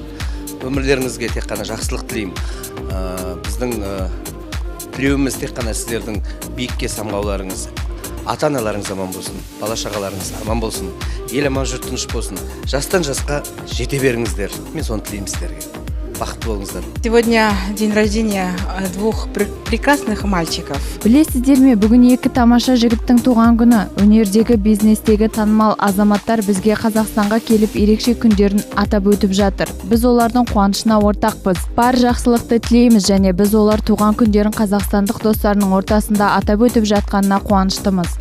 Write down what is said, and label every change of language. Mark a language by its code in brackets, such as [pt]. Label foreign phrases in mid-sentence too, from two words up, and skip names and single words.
[kk] Өмірлеріңізге тек қана жақсылық тілеймін. Біздің тілеуіміз тек қана сіздердің биікке самғауларыңыз, ата-аналарыңыз аман болсын, бала-шағаларыңыз аман болсын, ел аман, жұрт тыныш болсын. Жастан жасқа жете беріңіздер. Мен соны тілеймін сіздерге. Бақытты болыңыздар. [ru] Сегодня день рождения двух прекрасных мальчиков. [kk] Білесіздер ме, бүгін екі тамаша жігіттің туған күні. Өнердегі, бизнестегі танымал азаматтар бізге Қазақстанға келіп ерекше күндерін атап өтіп жатыр. Біз олардың қуанышына ортақпыз. Бар жақсылықты тілейміз және біз олар туған күндерін қазақстандық достарының ортасында атап өтіп жатқанына қуаныштымыз.